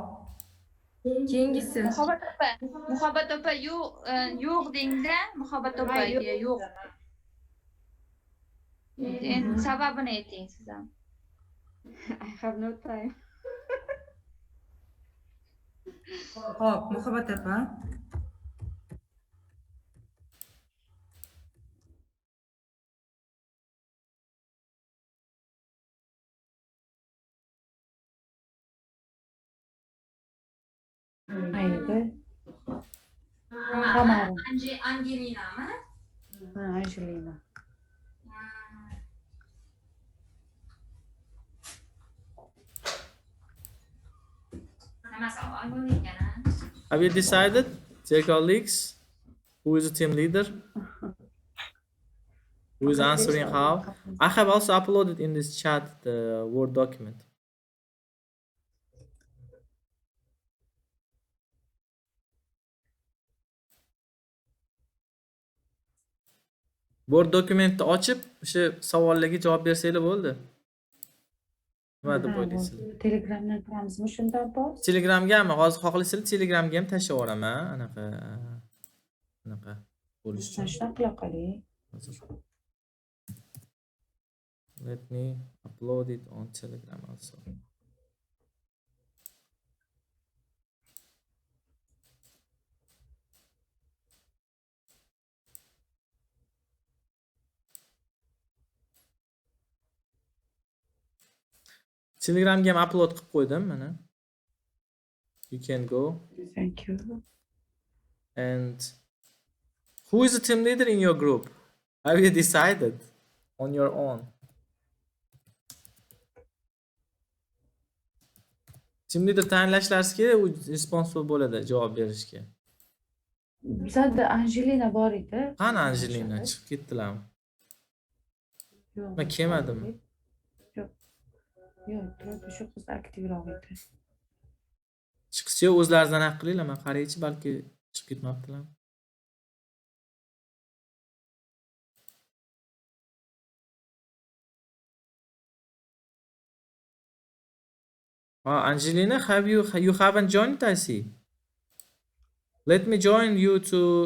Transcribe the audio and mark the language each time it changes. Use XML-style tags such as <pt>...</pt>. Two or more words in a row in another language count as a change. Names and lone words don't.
<uz>Keyingisi. Muhabbat opa yo'q dengda. Muhabbat opa yo'q. Endi sababini ayting siz ham.</uz> <en>I have no time.</en> <uz>Hop, Muhabbat opa. Haydi. Tamam. Angelina mı? Angelina.</uz> <en>Have you decided, dear colleagues, who is the team leader? Who is answering how? I have also uploaded in this chat the Word document.</en> <uz>Word dokumentni ochib, o'sha savollarga javob bersanglar bo'ldi. Nima deb o'ylaysizlar? Telegramdan kiramizmi shunda bor? Telegramgami? Hozir xohlaysanglar Telegramga ham tashlab yuboraman, anaqa bo'lishi uchun. Shunaqa qila qoling.</uz> <en>Let me upload it on Telegram also.</en> <uz>Telegramga ham upload qilib qo'ydim mana.</uz> <en>You can go. Thank you. And who is the team leader in your group? Have you decided on your own? Team leader</en> <uz>tayinlashlari kerak, u responsible bo'ladi javob berishga. Bizda Angelina bor edi. Qani Angelina chiqib ketdilarmi? Yo'q. Men kelmadimmi? Yo'q, turadi, shu qiz aktivroq edi. Chiqishga o'zlaringizdan haq qilinglar, men qaraychi, balki chiqib ketmabdilar.</uz> <en>Angelina, you haven't joined, I see. Let me join you to.</en>